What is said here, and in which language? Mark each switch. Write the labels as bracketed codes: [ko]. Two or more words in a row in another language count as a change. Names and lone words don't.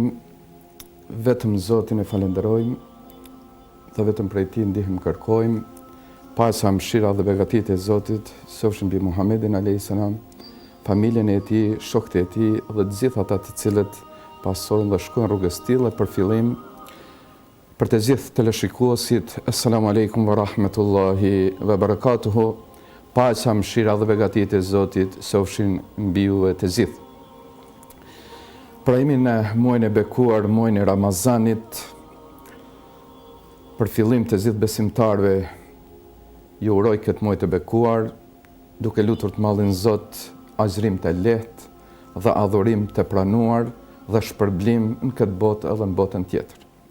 [sq] Vetëm Zotin e falenderojmë dhe vetëm prej Tij ndihmë kërkojmë. Pasa, mëshira dhe begatit e Zotit qofshin mbi Muhamedit [ar] عليه السلام, [sq] familjen e tij, shokët e tij dhe të gjithë ata të cilët pasojnë dhe shkojnë rrugës tij. Dhe për fillim, për të gjithë teleshikuesit, [ar] السلام عليكم ورحمة الله وبركاته. [sq] Paqja, mëshira dhe begatit e Zotit qofshin mbi ju e të gjithë. Pra jemi në muajin e bekuar, muajin e Ramazanit. Për fillim të gjithë besimtarëve ju uroj këtë muaj të bekuar, duke lutur të mallin Zot agjërim të lehtë dhe adhurim të pranuar dhe shpërblim në këtë botë edhe në botën tjetër.